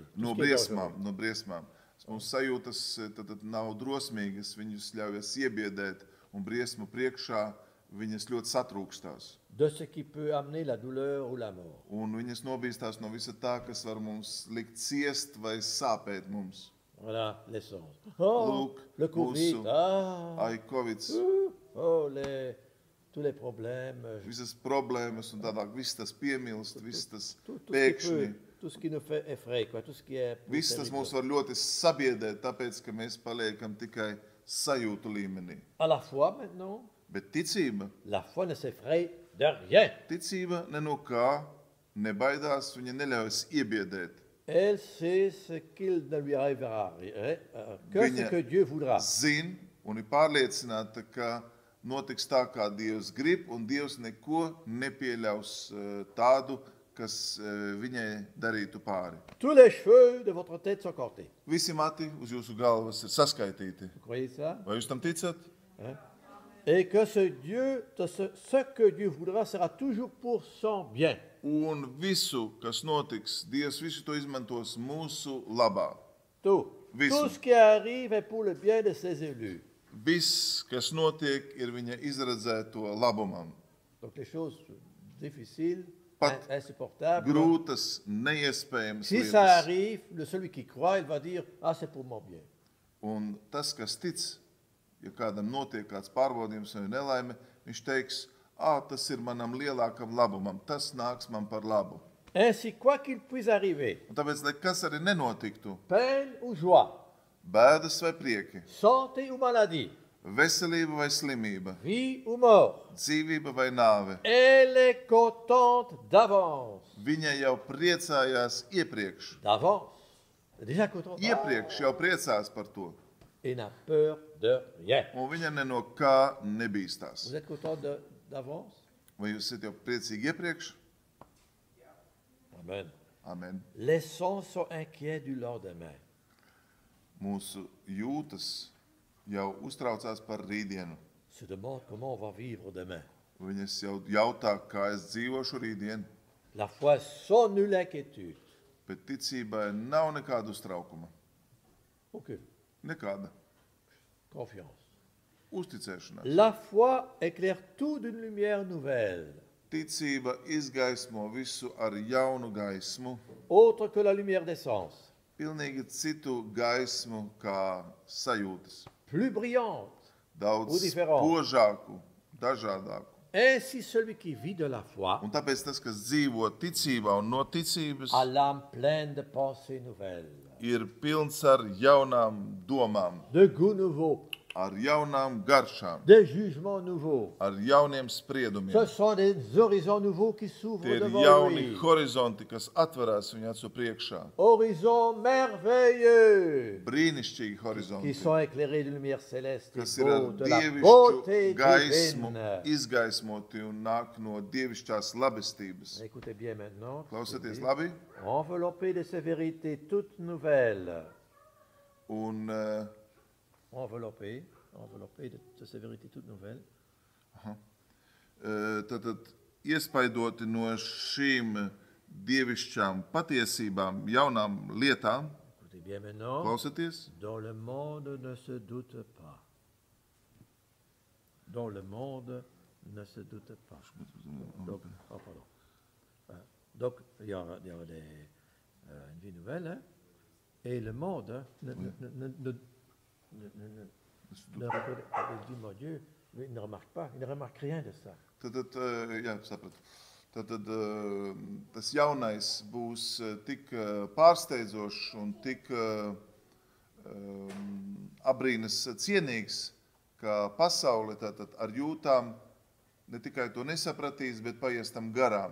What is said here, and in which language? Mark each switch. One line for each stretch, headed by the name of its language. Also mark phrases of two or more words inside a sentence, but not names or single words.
Latvian: no briesmām. Mūsu sajūtas tad nav drosmīgas, viņus ļaujas iebiedēt, un briesmu priekšā viņas ļoti satrūkstās.
French: De ce qui peut amener la douleur ou la mort.
Latvian: Un viņas nobīstās no visa tā, kas var mums likt ciest vai sāpēt mums.
French: Voilà, les sens. Oh,
Latvian: Lūk,
French: le Covid.
Latvian: mūsu
French: Ah,
Latvian: Covids,
French: oh, tous les problèmes.
Latvian: visas problēmas un tādāk viss tas piemilst, viss tas
French: Tout
Latvian: pēkšņi.
French: ce qui nous fait effrayer, quoi, tout ce qui est.
Latvian: Viss tas mūs var ļoti sabiedēt, tāpēc, ka mēs paliekam tikai sajūtu līmenī.
French: À la foi maintenant,
Latvian: Bet ticība,
French: la foi ne s'effraie de rien.
Latvian: ticība ne no kā nebaidās, viņa neļaujas iebiedēt.
French: Elle sait ce qu'il ne lui arrivera, que
Latvian: Viņa
French: ce que Dieu voudra.
Latvian: zin un ir pārliecināta, ka notiks tā, kā Dievs grib, un Dievs neko nepieļaus tādu, kas viņai darītu pāri.
French: Tous les cheveux de votre tête sont comptés.
Latvian: Visi mati uz jūsu galvas ir saskaitīti.
French: Vous croyez ça?
Latvian: Vai jūs tam ticat?
French: Hein? Et que ce que Dieu voudra sera toujours pour son bien.
Latvian: Un visu, kas notiks, Dievs visu to izmantos mūsu labā.
French: Tout.
Latvian: Visu.
French: Tout ce qui arrive est pour le bien de ses élus.
Latvian: Viss, kas notiek, ir viņa izredzēto labumam.
French: Donc les choses difficiles,
Latvian: Pat
French: insupportables.
Latvian: Grūtas, neiespējamas
French: Si ça
Latvian: lietas.
French: arrive, celui qui croit, il va dire, ah, c'est pour mon bien.
Latvian: Un tas, kas tic, ja kādam notiek kāds pārbaudījums vai nelaime, viņš teiks, tas ir manam lielākam labumam, tas nāks man par labu.
French: Ainsi, quoi qu'il puisse arriver,
Latvian: Un tāpēc, lai kas arī nenotiktu,
French: peine ou joie,
Latvian: bēdas vai prieki,
French: santé ou maladie,
Latvian: veselība vai slimība,
French: vie ou mort,
Latvian: dzīvība vai nāve,
French: elle est contente d'avance.
Latvian: viņa jau priecājās iepriekš.
French: D'avance. Déjà contente.
Latvian: Iepriekš jau priecās par to.
French: Et n'a peur de rien.
Latvian: Un viņa ne no kā nebīstās.
French: Vous êtes content d'avance?
Latvian: Vai jūs esat jau priecīgi iepriekš?
French: Amen.
Latvian: Amen.
French: Les sens sont inquiets du lendemain.
Latvian: Mūsu jūtas jau uztraucās par rītdienu.
French: Se demandent comment on va vivre demain.
Latvian: Viņas jau jautā, kā es dzīvošu rītdien,
French: La foi sans nulle inquiétude.
Latvian: bet ticībai nav nekāda uztraukuma.
French: Aucune.
Latvian: Nekāda
French: Confiance.
Latvian: uzticēšanās.
French: La foi éclaire tout d'une lumière nouvelle.
Latvian: ticība izgaismo visu ar jaunu gaismu,
French: autre que la lumière des sens,
Latvian: pilnīgi citu gaismu kā sajūtas,
French: plus brillante. Ou
Latvian: daudz
French: différent.
Latvian: spožāku, dažādāku.
French: Ainsi, celui qui vit de la foi
Latvian: Un tāpēc tas, kas dzīvo ticībā un no ticības,
French: a l'âme pleine de pensées nouvelles,
Latvian: ir pilns ar jaunām domām,
French: de goûts nouveaux,
Latvian: ar jaunām garšām,
French: de jugements nouveaux.
Latvian: ar jauniem
French: Ce
Latvian: spriedumiem.
French: sont des horizons nouveaux qui s'ouvrent
Latvian: Tie ir
French: devant
Latvian: jauni
French: lui.
Latvian: horizonti, kas atverās viņa acu priekšā.
French: Horizons merveilleux
Latvian: Brīnišķīgi
French: qui
Latvian: horizonti,
French: sont éclairés de lumière céleste et
Latvian: kas ir ar
French: beau, de la
Latvian: dievišķu
French: beauté
Latvian: gaismu
French: divine.
Latvian: izgaismoti un nāk no dievišķās labestības.
French: Écoutez bien maintenant.
Latvian: Klausieties labi?
French: Enveloppé de ces vérités toutes nouvelles.
Latvian: Un
French: Enveloppé de ces vérités toutes nouvelles.
Latvian: tad iespaidoti no šīm dievišķām patiesībām, jaunām lietām.
French: Écoutez bien maintenant.
Latvian: Klausieties?
French: Dont le monde ne se doute pas. Dont le monde ne se doute pas. Donc, pardon. Donc, il y aura une vie nouvelle, hein, et le monde hein, ne reconnaît pas. Il dit, mon Dieu, lui, il ne remarque pas, il ne remarque rien de ça.
Latvian: Tad, jā, sapratu. Tad tas jaunais būs tik pārsteidzošs un tik abrīnas cienīgs, ka pasaule tātad ar jūtām ne tikai to nesapratīs, bet paies tam garām.